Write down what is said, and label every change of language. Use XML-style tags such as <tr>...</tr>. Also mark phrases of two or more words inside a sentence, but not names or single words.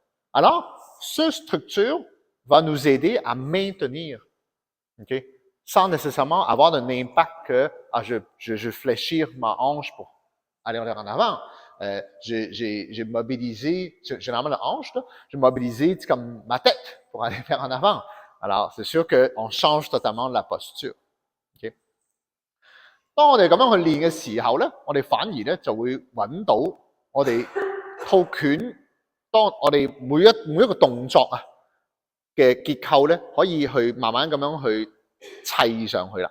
<fr>Alors, cette structure va nous aider à maintenir, ok, sans nécessairement avoir un impact que je fléchir ma hanche pour aller en avant. J'ai mobilisé, généralement la hanche, là, j'ai mobilisé comme ma tête pour aller vers en avant. Alors, c'est sûr qu'on change totalement la posture. OK?</fr> <yue>當我哋咁樣去練嘅時候咧，我哋反而咧就會揾到我哋套拳，當我哋每一個動作啊嘅結構咧，可以去慢慢咁樣去砌上去啦。</yue>